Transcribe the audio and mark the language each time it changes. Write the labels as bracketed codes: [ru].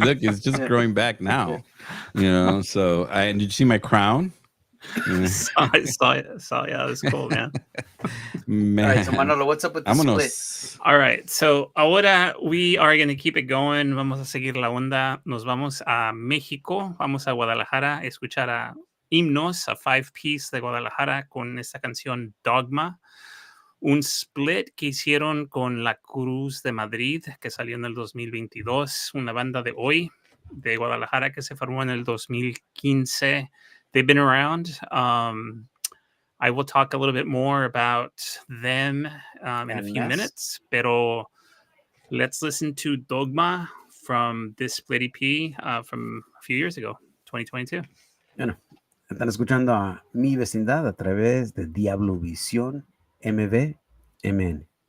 [en] Look, it's just growing back now. So and did you see my crown? I saw it. Yeah, that's cool, man. Man. All right, so Manolo, what's up with the split? [es] Vámonos. [en] All right, so ahora we are going to keep it going. [es] Vamos a seguir la onda. Nos vamos a México. Vamos a Guadalajara a escuchar a Himnos, a 5-piece de Guadalajara con esta canción Dogma. Un split que hicieron con La Cruz de Madrid, que salió en el 2022. Una banda de hoy, de Guadalajara, que se formó en el 2015. [en] They've been around. I will talk a little bit more about them in a few minutes, pero let's listen to Dogma from this split EP from a few years ago, 2022. [es] Bueno, están escuchando a Mi Vecindad a través de Diablo Visión MVMN.